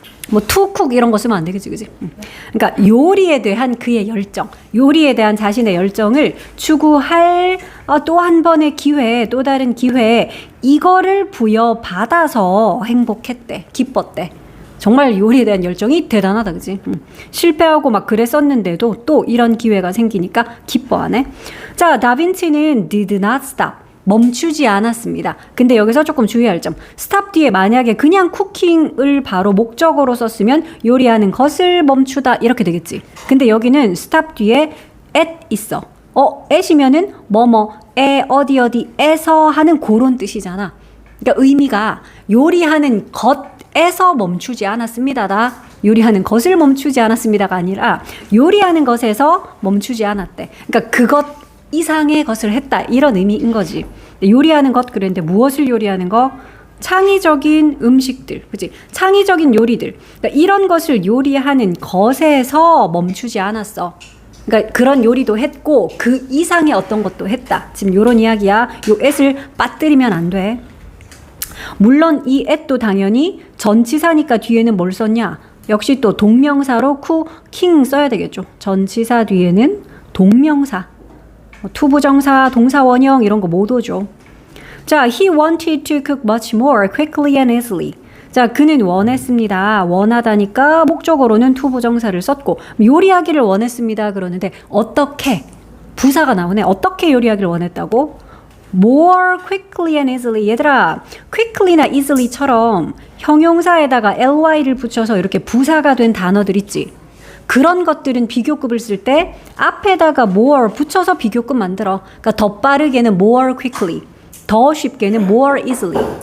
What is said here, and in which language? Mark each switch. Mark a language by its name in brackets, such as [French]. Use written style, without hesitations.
[Korean] 뭐 투쿡 이런 거 쓰면 안 되겠지, 그지? 그러니까 요리에 대한 그의 열정, 요리에 대한 자신의 열정을 추구할 또 한 번의 기회, 또 다른 기회 이거를 부여받아서 행복했대, 기뻤대. 정말 요리에 대한 열정이 대단하다, 그지? 실패하고 막 그랬었는데도 또 이런 기회가 생기니까 기뻐하네. 자, 다빈치는 [English] did not stop. [Korean] 멈추지 않았습니다. 근데 여기서 조금 주의할 점. 스탑 뒤에 만약에 그냥 쿠킹을 바로 목적어로 썼으면 요리하는 것을 멈추다 이렇게 되겠지. 근데 여기는 스탑 뒤에 at 있어. at이면은 뭐뭐에 어디에서 하는 그런 뜻이잖아. 그러니까 의미가 요리하는 것에서 멈추지 않았습니다다. 요리하는 것을 멈추지 않았습니다가 아니라 요리하는 것에서 멈추지 않았대. 그러니까 그것 이상의 것을 했다 이런 의미인 거지. 요리하는 것 그랬는데 무엇을 요리하는 거? 창의적인 음식들, 그치? 창의적인 요리들. 그러니까 이런 것을 요리하는 것에서 멈추지 않았어. 그러니까 그런 요리도 했고 그 이상의 어떤 것도 했다. 지금 이런 이야기야. 요 at을 빠뜨리면 안 돼. 물론 이 at도 당연히 전치사니까 뒤에는 뭘 썼냐? 역시 또 동명사로 쿠킹 써야 되겠죠. 전치사 뒤에는 동명사. 투부정사, 동사원형 이런 거 못 오죠. [English] 자, he wanted to cook much more quickly and easily. [Korean] 자, 그는 원했습니다. 원하다니까 목적어로는 투부정사를 썼고 요리하기를 원했습니다. 그러는데 어떻게? 부사가 나오네. 어떻게 요리하기를 원했다고? [English] more quickly and easily. [Korean] 얘들아, quickly나 easily처럼 형용사에다가 ly를 붙여서 이렇게 부사가 된 단어들 있지. 그런 것들은 비교급을 쓸 때 앞에다가 more 붙여서 비교급 만들어. 그러니까 더 빠르게는 [English] more quickly, [Korean] 더 쉽게는 [English] more easily.